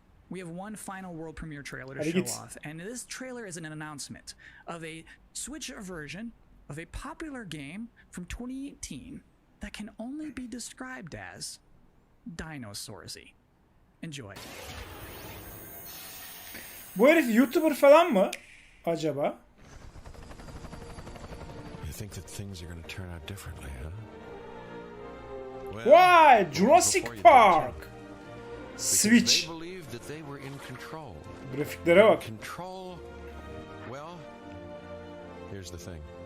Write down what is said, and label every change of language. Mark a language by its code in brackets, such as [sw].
[en] We have one final world premiere trailer to [tr] Hadi [en] show [tr] git. [en] off, and this trailer is an announcement of a Switch version of a popular game from 2018 that can only be described as Dinosaursy. Enjoy. [tr] Bu herif YouTuber falan mı acaba? [en] You think that things are going to turn out differently, huh? [tr] Vay, Jurassic Park. Switch. [en] They believed that they were in control. [tr] Grafiklere bak. [en] Control. Well, here's the thing.